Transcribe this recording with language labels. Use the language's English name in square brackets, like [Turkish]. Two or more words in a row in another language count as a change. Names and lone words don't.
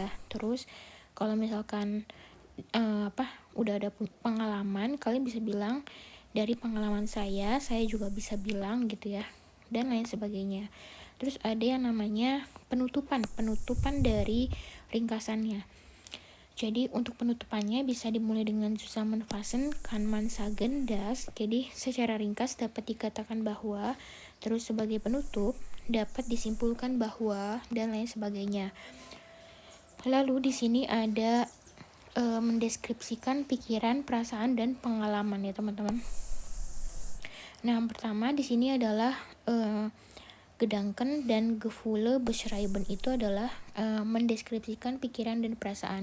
[Indonesian] Terus kalau misalkan udah ada pengalaman, kalian bisa bilang dari pengalaman saya juga bisa bilang gitu ya, dan lain sebagainya. Terus ada yang namanya penutupan dari ringkasannya. Jadi untuk penutupannya bisa dimulai dengan [German] Zusammenfassen kann man sagen dass. [Indonesian] Jadi secara ringkas dapat dikatakan bahwa, terus sebagai penutup dapat disimpulkan bahwa, dan lain sebagainya. Lalu di sini ada mendeskripsikan pikiran, perasaan, dan pengalaman ya teman-teman. Nah, yang pertama di sini adalah Gedanken dan [German] Gefühle beschreiben, [Indonesian] itu adalah mendeskripsikan pikiran dan perasaan.